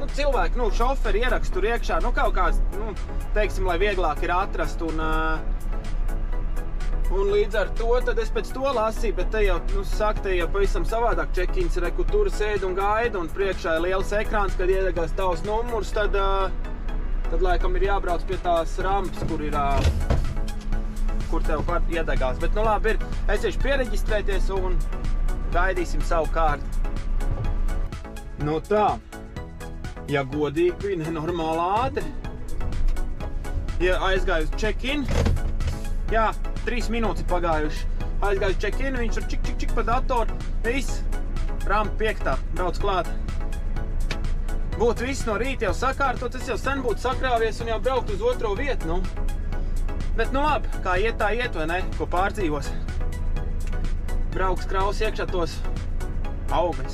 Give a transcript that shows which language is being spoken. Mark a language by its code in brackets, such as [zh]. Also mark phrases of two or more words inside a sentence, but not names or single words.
[lv] Cilvēki, šoferi ierakst tur iekšā, kaut kāds, teiksim, lai vieglāk ir atrast, un līdz ar to, tad es pēc to lasīju, bet te jau, te jau pavisam savādāk check-ins ir, kur tur sēd un gaida, un priekšā ir liels ekrāns, kad iedegās tavs numurs, tad laikam ir jābrauc pie tās rampas, kur tev iedegās. Bet, labi ir, es iešu piereģistrēties un gaidīsim savu kārtu. Tā, ja godīgi bija nenormāli ātri. Ja aizgāju uz check-in, jā, 3 minūtes pagājuši. Aizgāju uz check-in, viņš ir čik pa datoru, viss, rampa 5. brauc klāt. Būtu viss no rīta jau sakārtot, es jau sen būtu sakrāvies un jau braukt uz otro vietu, Bet, labi, kā iet, tā iet, vai ne? Ko pārdzīvos. Brauks kraus iekšā tos augļus.